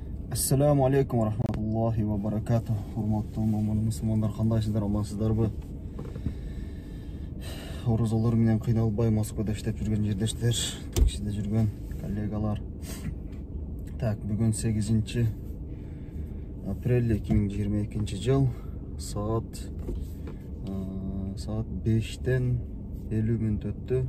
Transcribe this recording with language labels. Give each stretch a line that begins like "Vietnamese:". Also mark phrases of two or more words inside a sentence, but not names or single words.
Arabic: السلام عليكم ورحمة الله وبركاته.
Kyrgyz: Hurmatlı musulmanдар, кандайсыздар, амансыздарбы? Орозалар менен кыйналбай Москвада иштеп жүргөн жердештер, таксиде жүргөн коллегалар. Так, бүгүн 8 апрель 2022 жыл, saat 5-тен 50 мүнөт өттү.